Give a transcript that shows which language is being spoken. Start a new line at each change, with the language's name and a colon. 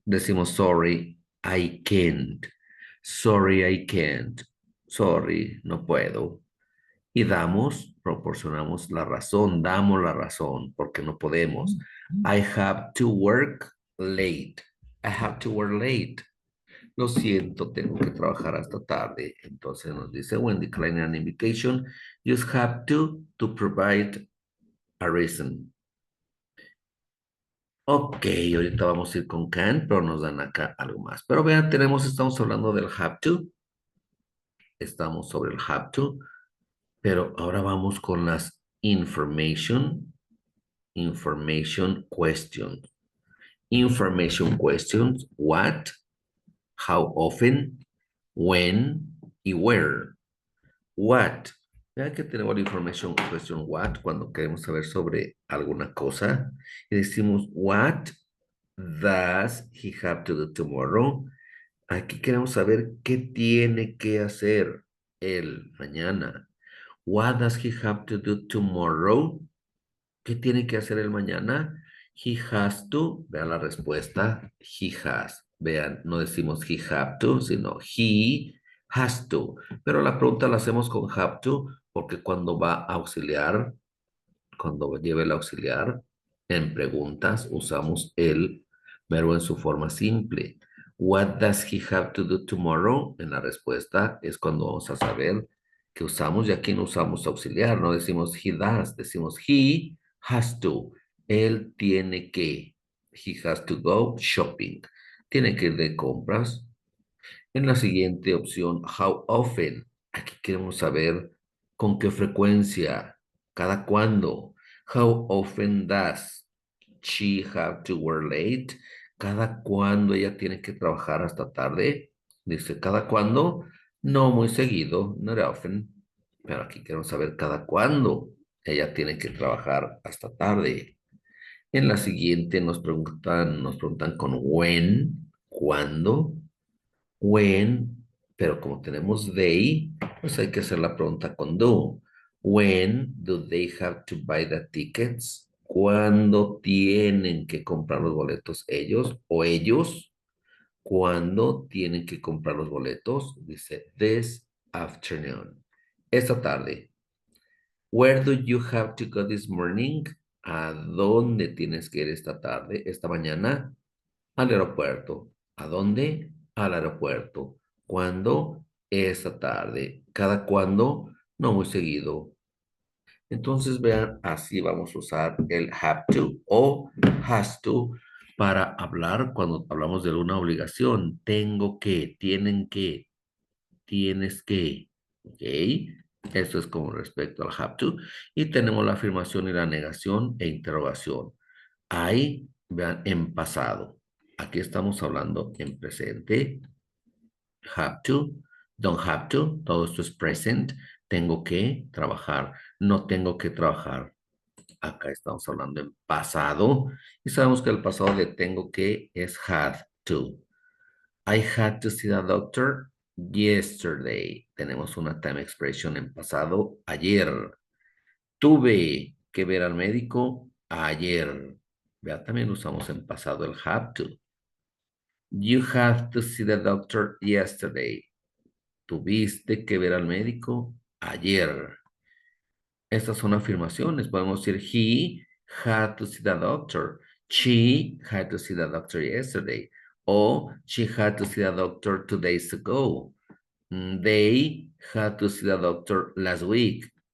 Spanish: Decimos
English: sorry, I can't. Sorry, I can't.
Spanish: Sorry, no puedo. Y proporcionamos la razón, damos la razón porque no podemos.
English: I have to work late. I have to work late.
Spanish: Lo siento, tengo que trabajar hasta tarde. Entonces nos dice,
English: when declining an invitation, you have to provide a reason.
Spanish: Ok, ahorita vamos a ir con can, pero nos dan acá algo más. Pero vean, estamos hablando del have to. Estamos sobre el have to. Pero ahora vamos con las information questions.
English: Information questions, what, how often, when y where. What.
Spanish: Vea que tenemos la information question what cuando queremos saber sobre alguna cosa. Y decimos,
English: what does he have to do tomorrow?
Spanish: Aquí queremos saber qué tiene que hacer él mañana.
English: What does he have to do tomorrow?
Spanish: ¿Qué tiene que hacer el mañana?
English: He has to.
Spanish: Vean la respuesta.
English: He has.
Spanish: Vean, no decimos he have to, sino he has to. Pero la pregunta la hacemos con have to porque cuando va a auxiliar, cuando lleve el auxiliar, en preguntas usamos el verbo en su forma simple.
English: What does he have to do tomorrow?
Spanish: En la respuesta es cuando vamos a saber que usamos y aquí no usamos auxiliar, no decimos he does, decimos he has to. Él tiene que.
English: He has to go shopping.
Spanish: Tiene que ir de compras. En la siguiente opción, how often. Aquí queremos saber con qué frecuencia, cada cuándo.
English: How often does she have to work late?
Spanish: Cada cuándo ella tiene que trabajar hasta tarde. Dice, cada cuándo, no muy seguido, not often. Pero aquí queremos saber cada cuándo ella tiene que trabajar hasta tarde. En la siguiente nos preguntan con when, cuándo. When, pero como tenemos they, pues hay que hacer la pregunta con do.
English: When do they have to buy the tickets?
Spanish: ¿Cuándo tienen que comprar los boletos ellos o ellos? ¿Cuándo tienen que comprar los boletos? Dice this afternoon. Esta tarde.
English: Where do you have to go this morning?
Spanish: ¿A dónde tienes que ir esta tarde, esta mañana? Al aeropuerto. ¿A dónde? Al aeropuerto. ¿Cuándo? Esta tarde. ¿Cada cuándo? No muy seguido. Entonces vean, así vamos a usar el have to o has to para hablar cuando hablamos de una obligación. Tengo que, tienen que, tienes que. ¿Ok? Esto es como respecto al have to. Y tenemos la afirmación y la negación e interrogación. Hay, vean, en pasado. Aquí estamos hablando en presente. Have to, don't have to, todo esto es present. Tengo que trabajar, no tengo que trabajar. Acá estamos hablando en pasado. Y sabemos que el pasado de tengo que es had to.
English: I had to see the doctor yesterday.
Spanish: Tenemos una time expression en pasado, ayer. Tuve que ver al médico ayer. Vea, también usamos en pasado el have to.
English: You have to see the doctor yesterday.
Spanish: Tuviste que ver al médico ayer. Estas son afirmaciones. Podemos decir,
English: he had to see the doctor. She had to see the doctor yesterday. O she had to see the doctor 2 days ago. They had to see the doctor last week.